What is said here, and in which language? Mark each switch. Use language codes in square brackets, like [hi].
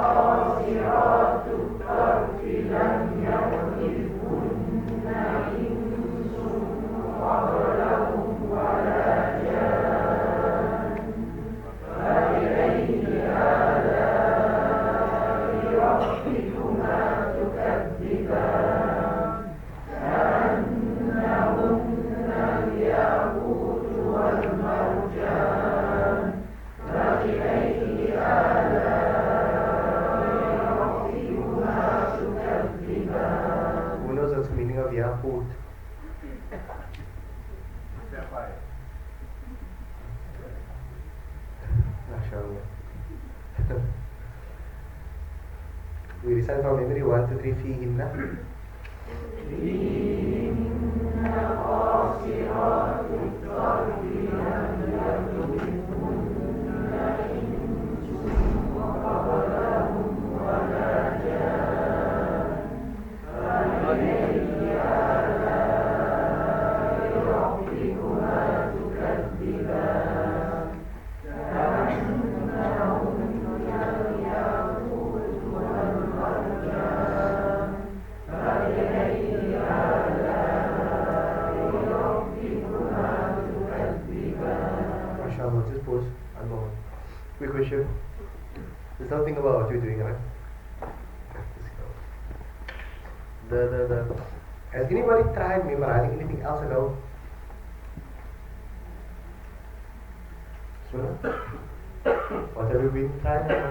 [ar] قاصرات الطرف لم يطمثهن إنس قبلهم ولا جان فبأي آلاء ربكما تكذبان كأنهن الياقوت والمرجان فبأي [en] Who knows what's the meaning of Yaqut? MashaAllah. We recite from memory 1, 2, 3 فيهن [ar] فيهن قاصرات الطرف لم يطمثهن إنس قبلهم ولا جان فبأي آلاء ربكما تكذبان كأنهن الياقوت والمرجان فبأي آلاء ربكما تكذبان [en] MashaAllah, just pause one moment. Quick question. There's nothing about what you're doing, right? Just go. Has anybody tried memorizing anything else at all? Surah? What have you been trying?